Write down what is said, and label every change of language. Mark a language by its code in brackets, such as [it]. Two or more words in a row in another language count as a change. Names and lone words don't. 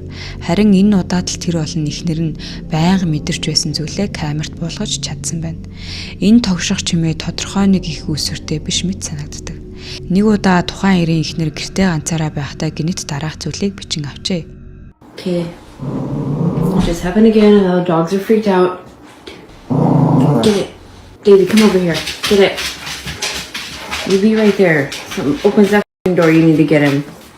[mn] Харин энэ удаад л тэр болон эхнэр нь байнга мэдэрч байсан зүйлээ камерт буулгаж чадсан байна. Энэ тогшох чимээ тодорхой нэг их үүсвэртэй биш мэт санагддаг. Нэг удаа тухайн эрийн эхнэр гэртээ ганцаараа байхдаа гинэт дараах зүйлийг бичин авчээ. [en] Okay. It just happened again. The dogs are freaked out. Get it. David, come over here. Get it. You be right there. Something opens that door. You need to get him.